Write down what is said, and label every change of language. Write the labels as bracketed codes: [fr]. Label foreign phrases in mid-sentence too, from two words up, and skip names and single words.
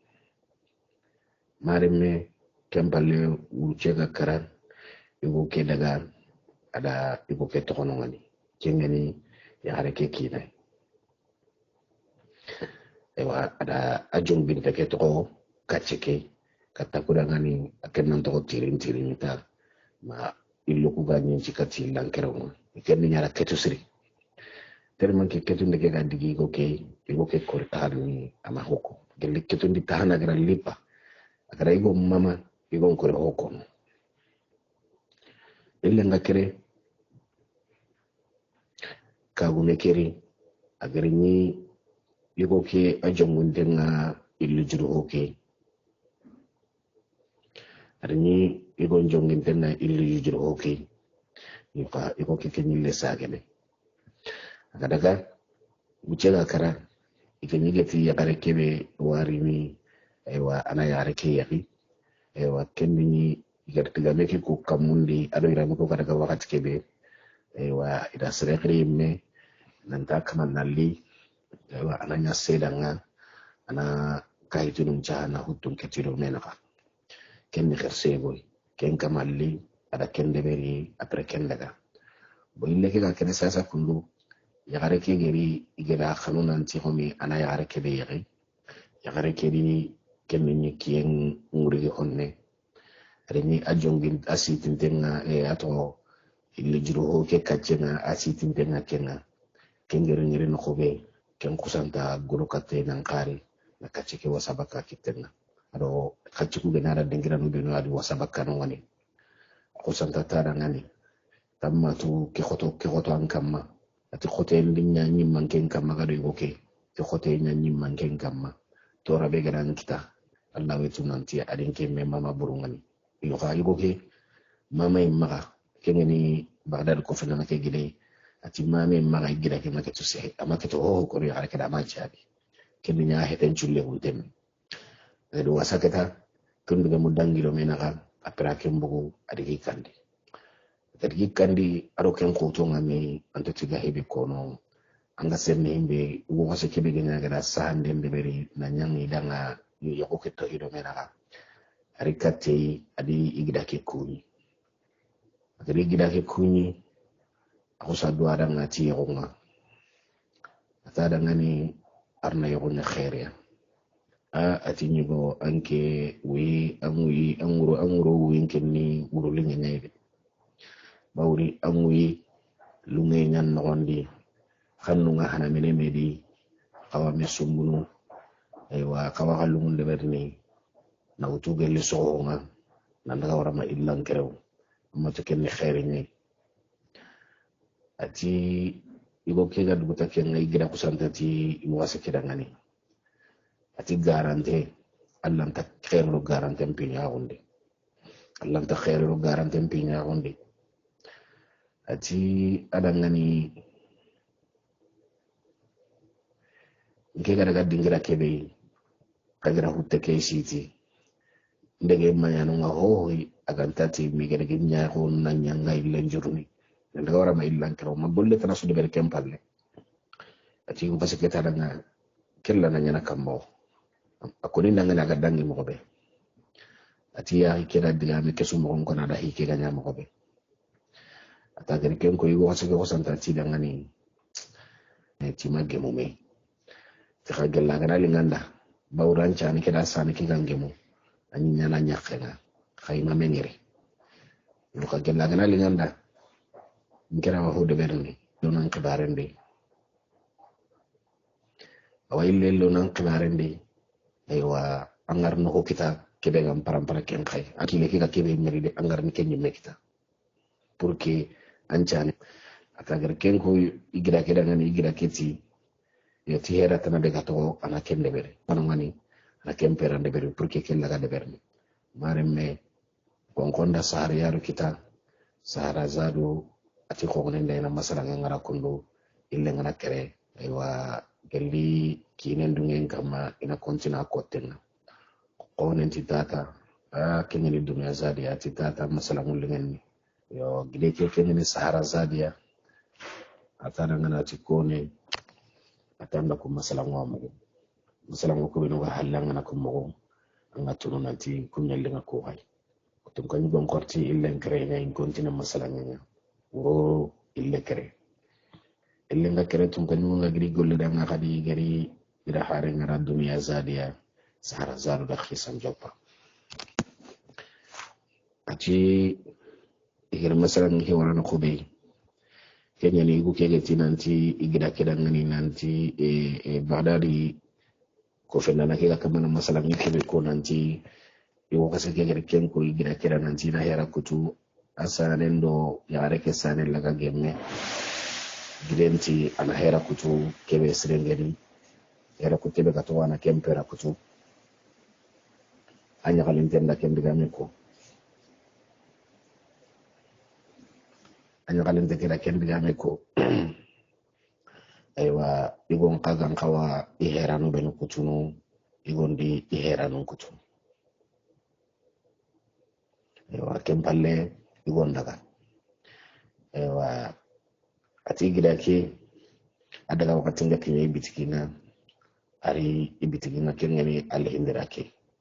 [kr] mareme kembale wucega karan igo ke daga ada igo ke tokono ngani kengeni ya hareke kinai ewa ada ajung bin ke toko kacheke kata kudangani akenan toko tirin ta ma illu ku ganyin cikati lankero ikenni nyara ketu siri terman ke ketu ndege ga digi igo ke kortarni ama hoko gelle ketu ndi tahana gara lipa agara igo mama igo kore hoko ille ngakere kagume keri agari ni igo ke ajongunde nga illu juru hoke arni igo jonginte na illu juru hoke ifa igo ke kenyille sagene agadaga bucega kara ikanyigeti yakare kebe warini aywa ana yare ke yaki aywa kenni igartiga meki ku kamundi ado iramu ko kadaga wakati kebe aywa ida sere me nanta kama nalli aywa ana nya sedanga ana kaitunum jahana hutum ketiro menaka kenni kherseboy ken kamalli ada kende beri apre kendaga bo ille ke ga kene sasa kundu yagare ke geri igera khanunan ti homi ana yagare ke be yare yagare ke di kenne ni kien nguri honne reni ajongin asitin tenga ato ille juro ho ke kacena asitin tenga kenga kengere ngere no khobe ken kusanta guru katte nan kari na kacce ke wasabaka kitenga ado kacce ku genara dengira no beno adi wasabaka no wani kusanta tara ngani tamma tu ke khoto an kamma ati khote ndinya nyi manken kamma gado yoke ke khote nya nyi manken kamma to rabe garan kita Allah wetu nanti adin ke me mama burungani yo ka yoke mama imma kengeni bagdad ko fana ke gide ati mame maga gira ke maketo se amaketo ho ko ri ala kada ma jabi kemi nya heten chulle huntem do wasakata kun daga mudangiro menaga apra kembugo adigi kandi aro ken ko to ngami anto tiga hebe kono anga senne himbe wo wasa kebe gina gada sahande beri na nyangi danga yoko keto ido menaga arikate adi igida ke kuni aku sadu ada ngati yonga atada ngani arna yonga khair ya ati nyigo anke wi anguro wi kenni wuro linga nyaybe bawri amwi lunge nyan nondi xannu nga hana mene medi kawa mesumbunu aywa kawa halungu de berni na utuge li soonga nanda warama illan kerew amma to kenni khair ni ati igo kega duguta ken ngai gira kusantati iwasa kidangani ati garante Allah ta khairu garante mpinya gonde Allah ta khairu garante mpinya gonde ati adangani ngega daga dingira kebe kagira hutte ke siti ndege mayanu nga hoyi agantati migere ginya ko nanya ngai lenjurni ndaga wara ma illan kero ma bolle tana su de ber kempalle ati ko passe keta danga kella nanya na kambo akoni nanga daga dangi mo be ati ya kera diga me kesu mo ko na da hike ganya mo be ata gari ken ko yugo wasu ko santa ti dangani ti magge mo me ti khagella gana linganda bawran chani keda sani ki gange mo ani nyana nyakena khayma menire do khagella gana linganda ngera wa hude berni donan kibarende awai lello nan kibarende aywa angar no kita kebe gam parampara ken khay akile ki ka kebe meride angar ni ken nyimme kita [fr] pour que [kr] anchane atagar ken ko igira keda ngani igira keti yo ti hera tana de gato ana ken de bere panangani ana ken perande bere [fr] pour que [kr] ken laga de berni maremme konkonda sahara yaro kita sahara zadu ati ko ngene na masala ngara kondo ille ngana kere aywa gelli kinen dungen kama ina kontina kotenna ko nenti tata kengeni dunya zadi ati tata masala ngulingen yo gide ke kengeni sahara zadia atana ngana ati kone atanda ko masala ngwamu masala ngoko bino ga halanga na ko mo anga tunu nanti kunyal nga ko hay tum kan gon korti ille kere na in kontina masala nganya wuro ille kere ille nga kere tum kan nga giri golle da nga khadi gari ira hare ngara dunya zadia sahara zaru da khisan joppa ati igir masalan ki warana ko be kenya ni igu kege tinanti igira keda ngani nanti badari ko fenna na kega kamana masalan ni kebe ko nanti iwo kase kege ken ko igira keda nanti na hera kutu asanen do yare ke sanen laga gemme gidenti ana hera kutu kebe sirengeni hera kutu be gato wana kempera kutu anya kalintenda kendigame ko anya kalinte keda kendigame ko aywa igon kagan kawa iheranu benu kutunu igondi iheranu kutu aywa kempalle igon daga aywa ati gidaki adaga wakati nga kinye ibitikina ari ibitikina kengeni alihindirake